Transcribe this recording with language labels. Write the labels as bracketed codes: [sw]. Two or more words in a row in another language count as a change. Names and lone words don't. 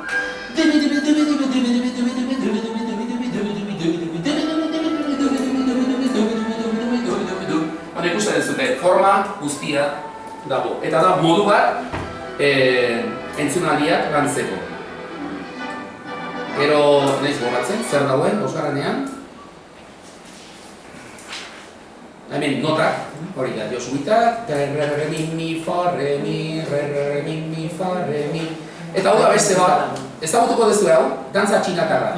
[eu] Hone ikusten dezute, forma guztia dago. Eta da modu bat entzunaldiak lantzeko. Gero, nahiz gogatzen, zer dagoen, bosgarrenean. Hemen notak, hori da, josuitak, re, mi, fa, re, mi, fa, re, mi. Eta hau da beste bat, ezagutuko duzu hau, dantza txinatarra.